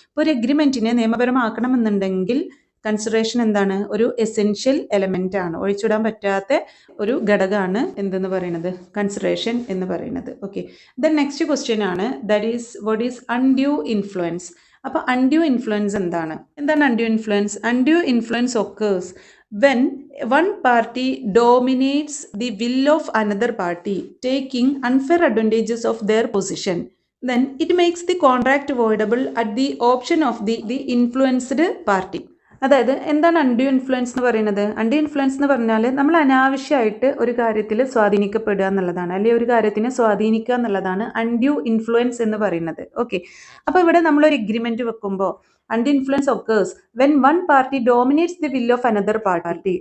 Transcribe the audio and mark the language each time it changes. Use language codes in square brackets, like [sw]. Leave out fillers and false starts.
[ml] ഇപ്പോൾ ഒരു എഗ്രിമെന്റിനെ നിയമപരമാക്കണമെന്നുണ്ടെങ്കിൽ കൺസിഡറേഷൻ എന്താണ്? ഒരു എസെൻഷ്യൽ എലമെന്റ് ആണ്, ഒഴിച്ചുവിടാൻ പറ്റാത്ത ഒരു ഘടകമാണ് എന്തെന്ന് പറയുന്നത്? കൺസിഡറേഷൻ എന്ന് പറയുന്നത്. [en] Okay, then next question ആണ് that is what is undue influence. [ml] അപ്പോൾ അൺഡ്യൂ ഇൻഫ്ലുവൻസ് എന്താണ് undue influence? [en] Undue influence occurs when one party dominates the will of another party, taking unfair advantages of their position, then it makes the contract voidable at the option of the influenced party. [ml] അതായത് എന്താണ് undue influence എന്ന് പറയുന്നത്? Undue influence എന്ന് പറഞ്ഞാൽ നമ്മൾ അനാവശ്യമായിട്ട് ഒരു കാര്യത്തിൽ സ്വാധീനിക്കപ്പെടുക എന്നുള്ളതാണ്, അല്ലെങ്കിൽ ഒരു കാര്യത്തിനെ സ്വാധീനിക്കുക എന്നുള്ളതാണ് അൺഡ്യൂ ഇൻഫ്ലുവൻസ് എന്ന് പറയുന്നത്. ഓക്കെ, അപ്പോൾ ഇവിടെ നമ്മളൊരു എഗ്രിമെന്റ് വെക്കുമ്പോൾ [en] Undue influence occurs when one party dominates the will of another party.